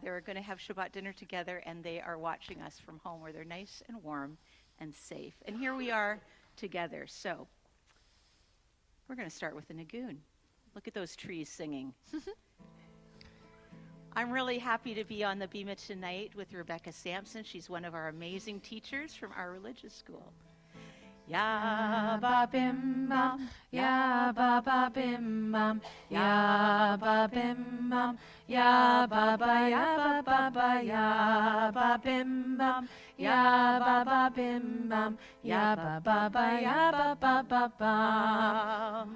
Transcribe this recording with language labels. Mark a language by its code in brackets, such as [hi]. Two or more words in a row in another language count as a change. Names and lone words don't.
[en] They're going to have Shabbat dinner together, and they are watching us from home where they're nice and warm and safe. And here we are together. So, we're going to start with a Nagoon. Look at those trees singing. I'm really happy to be on the Bima tonight with Rebecca Sampson. She's one of our amazing teachers from our religious school. Ya ba bim bam, ya ba ba bim bam, ya ba bim bam, ya ba ba ya ba ba ya ba bim bam, ya ba ba bim bam, ya ba ba ya ba bam.